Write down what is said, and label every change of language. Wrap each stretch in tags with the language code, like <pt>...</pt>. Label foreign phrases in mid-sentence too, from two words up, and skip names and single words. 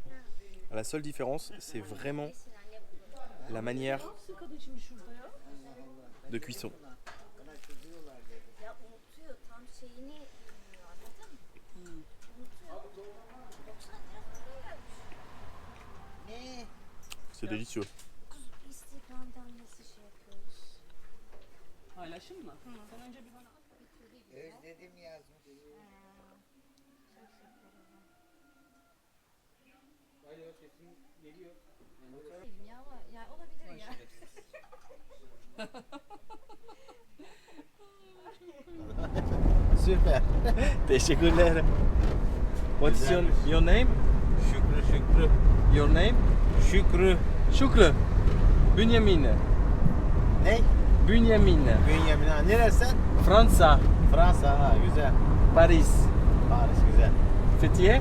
<fr>La seule différence, c'est vraiment la manière de cuisson. C'est délicieux.</fr> <tr>Paylaşayım mı? Sen önce bir bana Özledim yazmış. Alo sesim geliyor. Ya ama yani olabilir ya. Süper. Teşekkürler.</tr> <en>What's your name?</en> <tr>Şükrü.</tr> <en>Your name?</en> <tr>Şükrü. Şükrü. Bünyamin. Ne? Bünyamin. Bünyamin. Ha, neresi? Fransa. Fransa. Ha, güzel. Paris. Paris güzel. Fethiye.</tr>